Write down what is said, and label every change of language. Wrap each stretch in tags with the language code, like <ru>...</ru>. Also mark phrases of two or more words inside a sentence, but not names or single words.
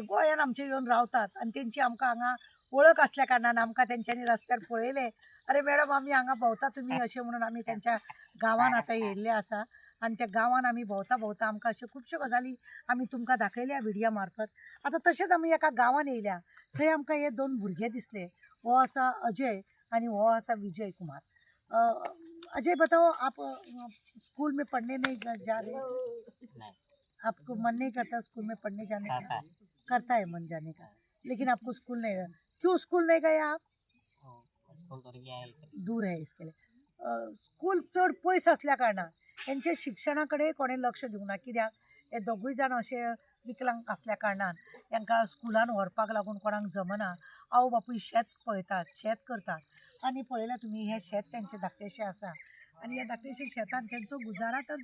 <kok>गोंयान आमचे येवन रावतात आणि तेंची आमकां हांगा ओळख असल्या कारणान आमकां तेंच्यांनी रस्त्यार पळयले अरे मॅडम आमी हांगा भोंवता तुमी अशें म्हणून आमी तेंच्या गांवान आतां येयल्ले आसा आणि त्या गांवान आमी भोंवता भोंवता आमकां अश्यो खुबश्यो गजाली आमी तुमकां दाखयल्या व्हिडियो मार्फत आतां तशेंच आमी एका गांवान येयल्या थंय आमकां हे दोन भुरगे दिसले वो आसा अजय आणि वो आसा विजय कुमार</kok> <hi>अजय बताओ आप स्कूल में पढ़ने नहीं जा रहे नहीं आपको मन नहीं करता स्कूल में पढ़ने जाने करता का है करता है मन जाने का लेकिन आपको स्कूल नहीं क्यों स्कूल नहीं गए आप स्कूल तो गया है</hi> <kok>दूर आहे</kok> <hi>इसके लिए</hi> <kok>स्कूल चड पयस असल्या कारणान यांचे शिक्षणाकडे कोणे लक्ष दिवना कित्याक हे दोगूय जाण अशे विकलांग असल्या कारणान तांकां स्कुलान व्हरपाक लागून कोणाक जमना आवय बापूय शेत पळयतात शेत करतात आनी पळयल्या तुमी हे शेत तेंचे धाकटेशें आसा आनी ह्या धाकटेशे शेतान तेंचो गुजारा तर</kok>